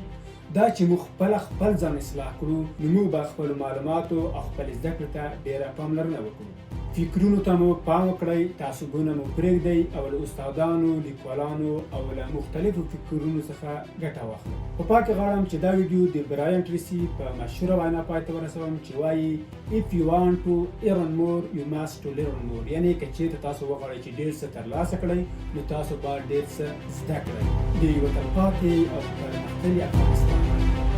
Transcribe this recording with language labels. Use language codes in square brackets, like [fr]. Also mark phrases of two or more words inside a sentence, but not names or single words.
[ps] دا چې موږ خپل ځان اصلاح کړو نو موږ به خپلو معلوماتو او خپلې زده کړې ته ډېره پاملرنه وکړو. فکرونو ته مو پام وکړئ، تعصبونه مو پرېږدئ او له استادانو، لیکوالانو او له مختلفو فکرونو څخه ګټه واخلئ. په پای کې غواړم چې دا ویډیو د برایان ټریسي په مشهوره وینا پای ته ورسوم چې وایي: [en] if you want to earn more you must to learn more. [ps] یعنې که چېرته تاسو وغواړئ چې ډېر څه ترلاسه کړئ نو تاسو باید ډېر څه زده کړئ. د یوه تلپاتې او پرمختللي افغانستان